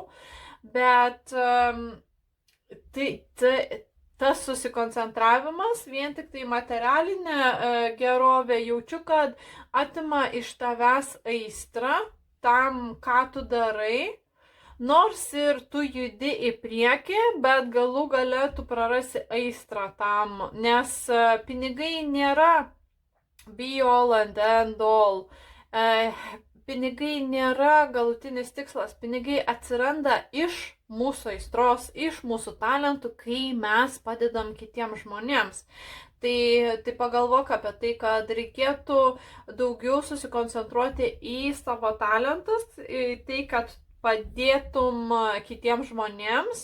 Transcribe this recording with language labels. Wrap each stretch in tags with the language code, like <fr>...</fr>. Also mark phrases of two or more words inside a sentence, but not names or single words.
<lt>Bet tas susikoncentravimas vien tik tai materialinė gerovė, jaučiu, kad atima iš tavęs aistrą tam, ką tu darai, nors ir tu judi į priekį, bet galų gale tu prarasi aistrą tam, nes pinigai nėra</lt> <en>be all and end all.</en> <lt>Pinigai nėra galutinis tikslas, pinigai atsiranda iš mūsų aistros, iš mūsų talentų, kai mes padedam kitiems žmonėms. Tai pagalvok apie tai, kad reikėtų daugiau susikoncentruoti į savo talentus, į tai, kad padėtum kitiems žmonėms.</lt>